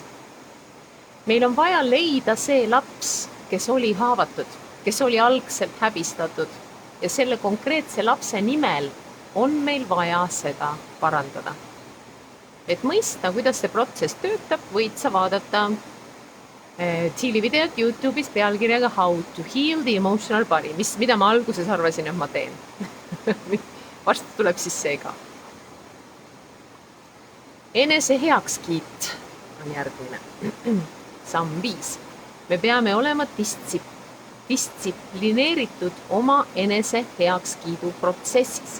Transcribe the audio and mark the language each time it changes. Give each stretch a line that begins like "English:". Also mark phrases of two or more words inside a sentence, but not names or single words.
Estonian: Meil on vaja leida see laps, kes oli haavatud, kes oli algselt häbistatud ja selle konkreetse lapse nimel on meil vaja seda parandada. Et mõista, kuidas see protsess töötab, võid sa vaadata Thieli videot YouTube'is pealkirjaga How to heal the emotional body, mida ma alguses arvasin, et ma teen. Varsti tuleb siis see ka. Enese heakskiit on järgmine. Samm 5. Me peame olema distsiplineeritud oma enese heakskiidu protsessis.